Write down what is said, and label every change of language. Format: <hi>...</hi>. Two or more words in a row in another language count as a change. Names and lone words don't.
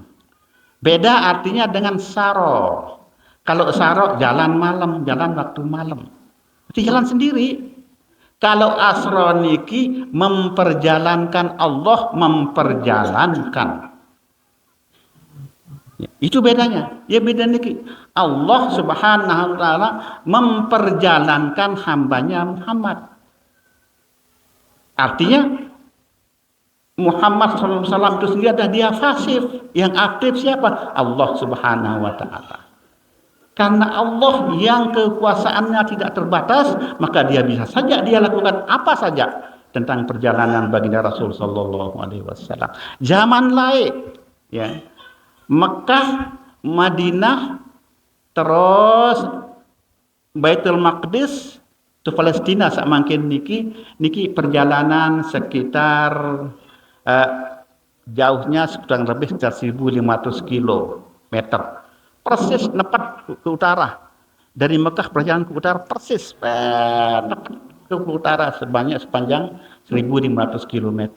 <id>Beda artinya dengan saro. Kalau saro jalan malam, jalan waktu malam. Itu jalan sendiri. Kalau asro niki memperjalankan, Allah memperjalankan. Ya, itu bedanya. Ya beda niki. Allah</id> <ar>سبحانه وتعالى</ar> <id>memperjalankan hambanya Muhammad. Artinya Muhammad SAW itu sendiri ada dia pasif. Yang aktif siapa? Allah</id> <ar>سبحانه وتعالى.</ar> <id>Karena Allah yang kekuasaannya tidak terbatas, maka dia bisa saja dia lakukan apa saja tentang perjalanan baginda Rasul</id> <ar>صلى الله عليه وسلم.</ar> <id>Zaman lain ya. Mekah, Madinah, terus Baitul Maqdis ke Palestina</id> <sas>sak mangkin niki</sas> <id>perjalanan sekitar jauhnya kurang lebih sekitar 1.500 kilometer. Persis nepat ke utara. Dari Mekah perjalanan ke utara persis nepat ke utara sepanjang 1.500 kilometer.</id>